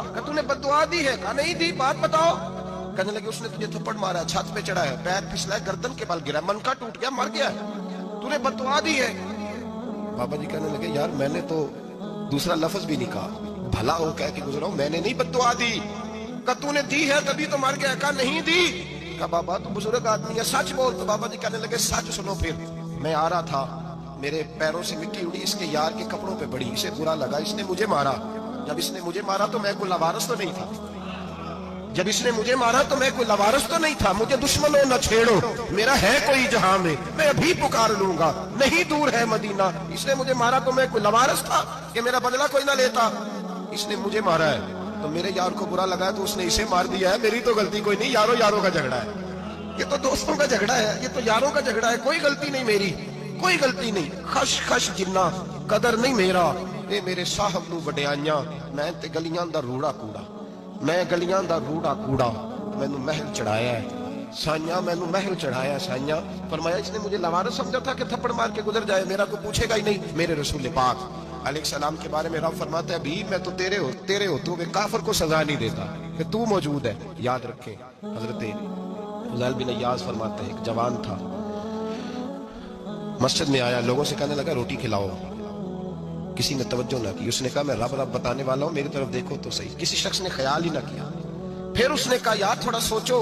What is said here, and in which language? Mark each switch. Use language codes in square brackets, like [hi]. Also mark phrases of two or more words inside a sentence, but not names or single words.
[ur] کہا تو نے بددعا دی ہے؟ کہا نہیں دی، بات بتاؤ. کہنے لگے اس نے تجھے تھپڑ مارا، چھت پہ چڑھا ہے، پیر پھسلا، گردن کے بل گرا، منکا ٹوٹ گیا، مر گیا، تو نے بددعا دی ہے. بابا جی کہنے لگے یار میں نے تو دوسرا لفظ بھی نہیں کہا، بھلا ہو کہہ کے گزرا ہوں، میں نے نہیں بددعا دی. کہا تو نے دی ہے تبھی تو مر گیا، کہا نہیں دی، کہا بابا تو بزرگ آدمی ہے سچ بول، تو بابا جی کہنے لگے سچ سنو پھر، میں آ رہا تھا میرے پیروں سے مٹی اڑی اس کے یار کے کپڑوں پہ پڑی، اسے برا لگا، اس نے مجھے مارا، جب اس نے مجھے مارا تو میں کوئی لوارث تو نہیں تھا، جب اس نے مجھے مارا تو میں کوئی لوارث تو نہیں تھا، مجھے دشمنوں نہ چھیڑو، میرا ہے کوئی جہاں میں ابھی پکار لوں گا، نہیں دور ہے مدینہ، اس نے مجھے مارا تو میں کوئی لوارث تھا کہ میرا بدلہ کوئی نہ لیتا، اس نے مجھے مارا ہے تو میرے یار کو برا لگا ہے تو اس نے اسے مار دیا ہے، میری تو غلطی کوئی نہیں، یاروں یاروں کا جھگڑا ہے، یہ تو دوستوں کا جھگڑا ہے، یہ تو یاروں کا جھگڑا ہے، کوئی غلطی نہیں میری، کوئی غلطی نہیں، [pa] خش خش جنہ قدر نہیں میرا، اے میرے صاحب نو وڈیائیاں، میں تے گلیاں دا روڑا کوڑا، میں گلیاں دا روڑا کوڑا، مینوں محل چڑھایا ہے سائیاں، مینوں محل چڑھایا ہے سائیاں، [ur] فرمایا اس نے مجھے لوارث سمجھا تھا کہ تھپڑ مار کے گزر جائے، میرا کوئی پوچھے گا ہی نہیں، میرے رسول پاک علیہ السلام کے بارے میں رب فرماتا ہے بھی میں تو تیرے ہوتے ہوئے کافر کو سزا نہیں دیتا کہ تو موجود ہے، یاد رکھیں۔ حضرت فضیل بن ایاز فرماتے ہیں ایک جوان تھا، مسجد میں آیا، لوگوں سے کہنے لگا روٹی کھلاؤ، کسی نے توجہ نہ کی، اس نے کہا میں رب رب بتانے والا ہوں، میری طرف دیکھو تو صحیح، کسی شخص نے خیال ہی نہ کیا، پھر اس نے کہا یار تھوڑا سوچو،